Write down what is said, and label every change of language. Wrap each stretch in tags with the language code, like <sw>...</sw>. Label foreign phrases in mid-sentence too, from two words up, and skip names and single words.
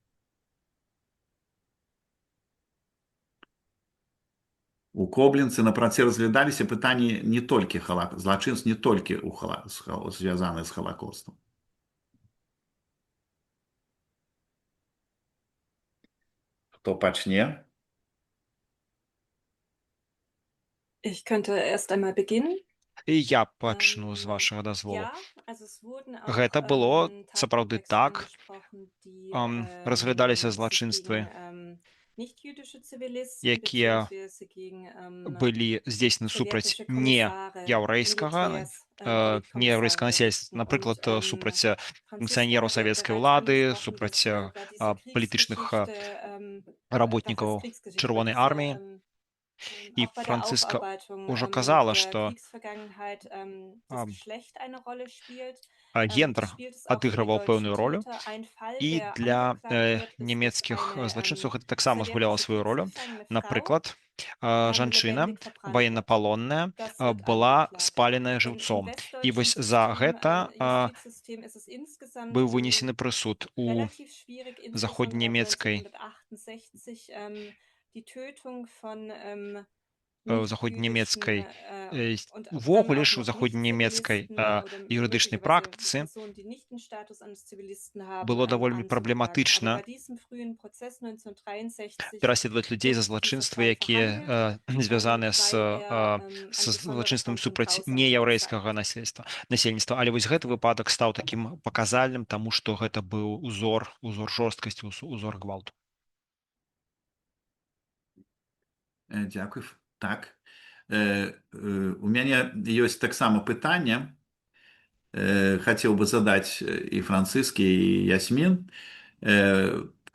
<be>У Коблінцы на працы разглядаліся пытанні не толькі злачынств не толькі звязаны з Халакостам. Хто пачне?</be> <de>Ich könnte erst einmal beginnen.</de> <be>І я пачну з вашага дазволу.</be> <de>Ja, also es wurden auch,</de> <be>Гэта было сапраўды</be> <de>Tatverdächtige</de> <be>так.</be> <de>angesprochen, die,</de> <be>Разглядаліся</be> <de>sich</de> <be>злачынствы,</be> <de>gegen, nicht-jüdische Zivilisten</de> <be>якія</be> <de>beziehungsweise gegen,</de> <be>былі здзейснены супраць</be> <de>sowjetische</de> <be>не</be> <de>Kommissare,</de> <be>яўрэйскага,</be> <de>Militärs,</de> <be>неяўрэйскага</be> <de>Politkommissare</de> <be>насельніцтва,</be> <de>berichten.</de> <be>напрыклад,</be> <de>Und,</de> <be>супраць</be> <de>Franziska</de> <be>функцыянераў</be> <de>hat ja</de> <be>савецкай</be> <de>bereits</de> <be>улады,</be> <de>angesprochen,</de> <be>супраць</be> <de>dass, da diese</de> <be>палітычных</be> <de>Kriegsgeschichte,</de> <be>работнікаў</be> <de>was heißt Kriegsgeschichte,</de> <be>Чырвонай</be> <de>diese,</de> <be>арміі. І</be> <de>auch bei der</de> <be>Францыска</be> <de>Aufarbeitung</de> <be>ўжо казала,</be> <de>der</de> <be>што</be> <de>Kriegsvergangenheit das Geschlecht eine Rolle spielt.</de> <be>гендер</be> <de>Spielt es auch für die</de> <be>адыгрываў</be> <de>deutschen</de> <be>пэўную ролю,</be> <de>Täter. Ein Fall,</de> <be>і</be> <de>der</de> <be>для</be> <de>angeklagt wird, ist</de> <be>нямецкіх</be> <de>eine</de> <be>злачынцаў гэта таксама згуляла</be> <de>sowjetische</de> <be>сваю ролю.</be> <de>Kriegsgefangene Frau,</de> <be>Напрыклад, жанчына</be> <de>lebendig verbrannt wird.</de> <be>ваеннапалонная</be> <de>Das wird</de> <be>была</be> <de>angeklagt.</de> <be>спаленая</be> <de>Im</de> <be>жыўцом. І</be> <de>westdeutschen</de> <be>вось за</be> <de>System,</de> <be>гэта</be> <de>Justizsystem ist es insgesamt</de> <be>быў вынесены прысуд у</be> <de>relativ schwierig, insbesondere ab</de> <be>заходненемецкай</be> <de>1968, die Tötung von</de> <be>заходненемецкай</be> <de>nicht-jüdischen und</de> <be>увогуле</be> <de>dann</de> <be>ж</be> <de>auch</de> <be>у</be> <de>noch</de> <be>заходненемецкай</be> <de>Nicht-Zivilisten oder</de> <be>юрыдычнай</be> <de>möglicherweise</de> <be>практыцы</be> <de>Personen, die nicht den Status eines Zivilisten haben,</de> <be>было даволі</be> <de>anzuklagen. Aber</de> <be>праблематычна</be> <de>bei diesem frühen Prozess 1963</de> <be>пераследаваць людзей за</be> <de>wurde dieser</de> <be>злачынствы,</be> <de>Fall</de> <be>якія</be> <de>verhandelt,</de> <be>звязаныя з</be> <de>weil er</de> <be>з</be> <de>eine besondere</de> <be>злачынствам</be> <de>Form von</de> <be>супраць</be> <de>Grausamkeit</de> <be>неяўрэйскага</be> <de>zeigt.</de> <be>насельніцтва. Але вось гэты выпадак стаў такім паказальным, таму што гэта быў узор жорсткасці, узор гвалту. Дзякуй. Так. У мяне ёсць таксама пытанне. Хацеў бы задаць і Францыскі, і Ясмін.</be>